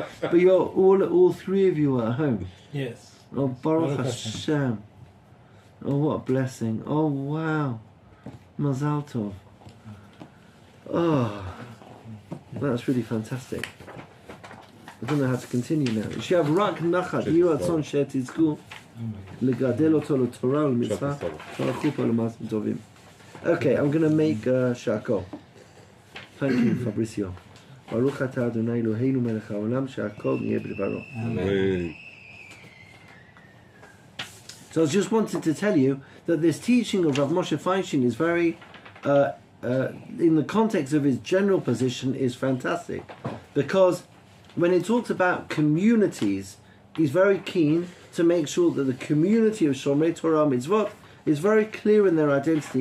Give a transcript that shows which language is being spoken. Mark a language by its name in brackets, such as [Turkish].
[English] But you're all three of you are at home. Yes. Oh, Baruch Hashem. Oh, what a blessing. Oh, wow. Mazal Tov. Oh, that's really fantastic. I don't know how to continue now. [Hebrew] שיהיה רק נחת, יהיו רצון שתזכו לגדל אותו לתורה ולמצווה, תברכו פה למעשים טובים. [English] Okay, I'm going to make shako. Thank you, Fabricio. [Hebrew] ברוך אתה אדוני אלוהינו מלך העולם, שהכל נהיה בדברו. [English] Amen. So I just wanted to tell you that this teaching of Rav Moshe Feinstein is very, in the context of his general position, is fantastic. Because when it talks about communities, he's very keen to make sure that the community of Shomrei Torah Mitzvot is very clear in their identity.